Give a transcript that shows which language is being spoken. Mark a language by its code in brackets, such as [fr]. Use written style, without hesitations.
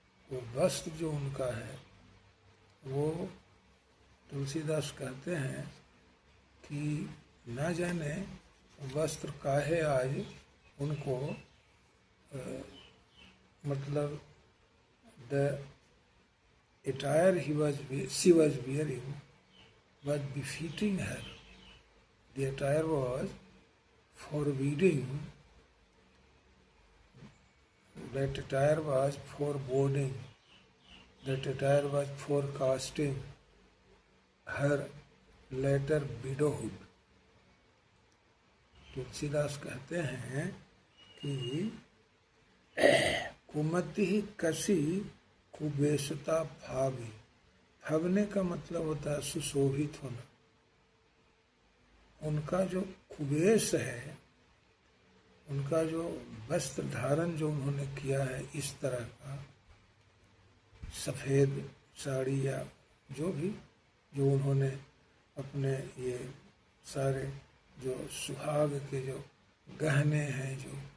[hi] वो वस्त्र जो उनका है, वो तुलसीदास कहते हैं कि न जाने वस्त्र काहे आज उनको मतलब [en] the attire she was wearing was befitting her. The attire was forbidding. That attire was foreboding. That attire was forecasting her later widowhood. [hi] Tulsidas कहते हैं कि कुमति ही कसी कुबेशता फागी। फगने का मतलब होता है सुशोभित होना। उनका जो कुबेश है, उनका जो वस्त्र धारण जो उन्होंने किया है, इस तरह का सफ़ेद साड़ी या जो भी जो उन्होंने अपने ये सारे जो सुहाग के जो गहने हैं, जो